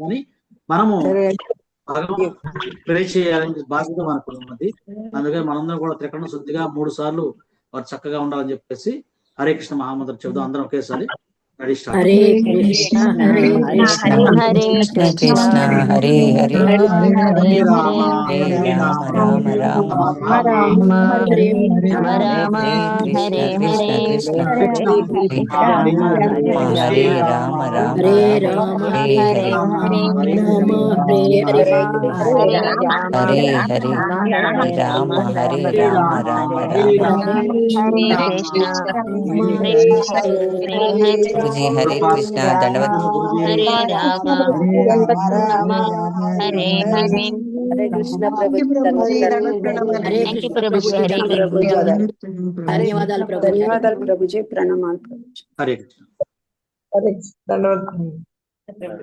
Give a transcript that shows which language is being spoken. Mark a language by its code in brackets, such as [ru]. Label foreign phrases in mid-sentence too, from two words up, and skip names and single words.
[te] కానీ మనము ప్రే చేయాలని బాధ్యత మనకు ఉన్నది. అందుకని మనందరం కూడా త్రికరణ శుద్ధిగా 3 సార్లు వారు చక్కగా ఉండాలని చెప్పేసి హరే కృష్ణ మహామంత్రం చెబుదాం అందరం ఒకేసారి. [sa] హరే కృష్ణ హరే కృష్ణ కృష్ణ కృష్ణ హరే హరే హరే రామ రామ రామ రామ హరే రామ హరే కృష్ణ కృష్ణ హరే రామ రామ రామ హరే రామ హరే హరే హరే హరే రామ హరే రామ రామ రామ హరే కృష్ణ जी हरे कृष्णा दंडवत हरे राम हरे हरे हरे कृष्ण प्रभु हरे कृष्ण प्रभु हरे [te] ధన్యవాదాలు ప్రభుజీ, ప్రణామాలు. [sa] హరే కృష్ణ. [te] దండవత్.